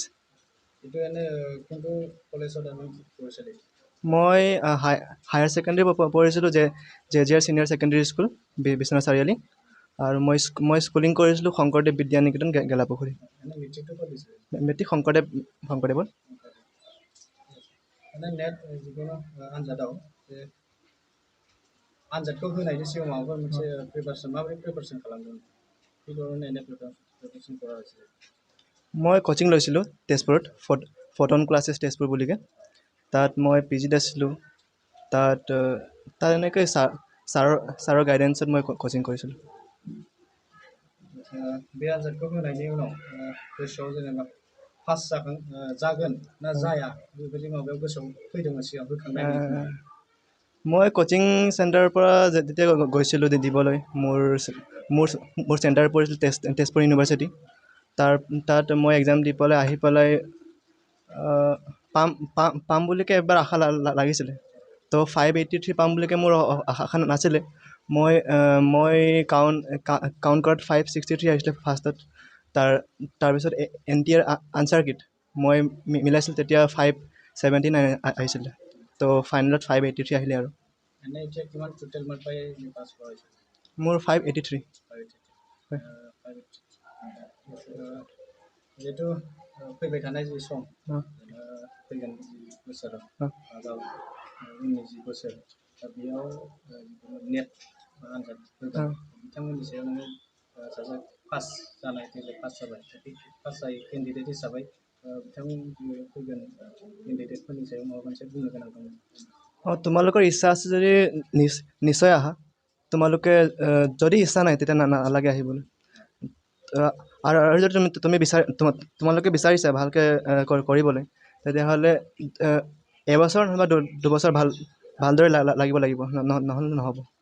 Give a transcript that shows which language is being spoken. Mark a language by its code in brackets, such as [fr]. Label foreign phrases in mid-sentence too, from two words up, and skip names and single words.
[as] এইটো এনে কোনটো কলেজত আমি কৰিছিলোঁ মই [en] higher secondary [as] পঢ়িছিলোঁ জে চিনিয়ৰ ছেকেণ্ডেৰী স্কুল বিশ্বনাথ চাৰিআলি আৰু মই স্কুলিং কৰিছিলোঁ শংকৰদেৱ বিদ্যা নিকেতন গেলাপুখুৰী এনে মেট্ৰিকটো ক'ত দিছিলে মেট্ৰিক শংকৰদেৱত [brx] एने नेट जिखुनु आनजादाव आनजादखौ होनायनि सिगां माबाफोर मोनसे प्रिपारेसन माबोरै प्रिपारेसन खालामदों बेखौनो एने प्रिपारेसन [as] কৰা হৈছিল মই কোচিং লৈছিলোঁ তেজপুৰত ফটন ক্লাছেছ তেজপুৰ বুলিকে তাত মই পিজিত আছিলোঁ তাত এনেকৈ ছাৰৰ গাইডেঞ্চত মই কোচিং কৰিছিলোঁ [brx] बे आनजादखौ होनायनि उनाव गोसोआव जेनेबा पास जागोन ना जाया बेबायदि माबायाव गोसोआव फैदोंमोन सिगां होखांनायनि [as] মই কোচিং চেণ্টাৰৰ পৰা যেতিয়া গৈছিলোঁ দিবলৈ মোৰ চেণ্টাৰ পৰিছিল তেজপুৰ ইউনিভাৰ্চিটি তাত মই এক্সাম দি পেলাই আহি পেলাই পাম বুলিকে এবাৰ আশা লাগিছিলে তো 583 পাম বুলিকে মোৰ আশা নাছিলে মই কাউণ্ট কৰাত 563 আহিছিলে ফাৰ্ষ্টত তাৰপিছত NTR [en] answer key [as] মই মিলাইছিলোঁ তেতিয়া 579 আহিছিলে তো ফাইনেলত 583 আহিলে আৰু এনে এতিয়া কিমান [en] total mark [as] পাই পাছ কৰা হৈছে মোৰ 583 [brx] যেহেতু फैबाय थानाय जि सम फैगोन बोसोराव उननि जि बोसोर दा बेयाव नेट आनजाद होगोन बिथांमोननि सायाव नोङो सासे पास जानाय पास जाबाय पास जायै केन्डिडेट हिसाबै बिथांमोन फैगोन केन्डिडेटफोरनि सायाव माबा मोनसे बुंनो गोनां दङ [as] তোমালোকৰ ইচ্ছা আছে যদি নিশ্চয় আহা তোমালোকে যদি ইচ্ছা নাই তেতিয়া নালাগে আহিবলৈ আৰু যদি তোমালোকে বিচাৰিছা ভালকৈ কৰিবলৈ তেতিয়াহ'লে এবছৰ নহ'বা দুবছৰ ভালদৰে লাগিব নহ'লে নহ'ব